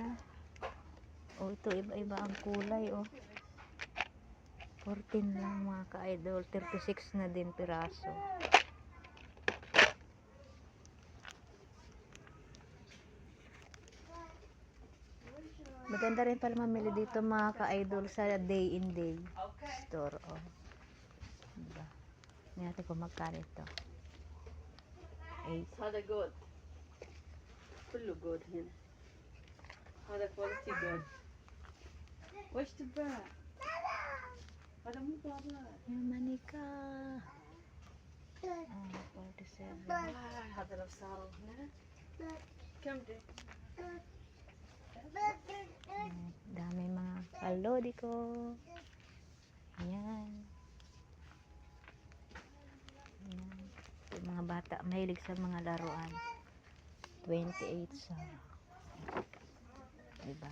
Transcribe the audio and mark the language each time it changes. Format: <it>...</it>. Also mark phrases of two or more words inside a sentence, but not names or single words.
<tl>Oh, ito iba-iba ang kulay, oh. 14 lang mga ka-idol. 36 na din piraso. Maganda rin pala mamili dito mga ka-idol sa day in day store, oh. Diba? Hindi natin kung magkano ito. 8.</tl> <ar>هذا جود كله جود هنا. هذا</ar> <en>quality good.</en> <ar>وش تبع؟ هذا مو بابا.</ar> <tl>Yung manika. 47.</tl> <ar>هذا لو صار هنا كم دي؟</ar> <tl>Dami mga kalodi ko. Ayan. Ayan. Yung mga bata mahilig sa mga laruan. 28 sa. Diba?</tl>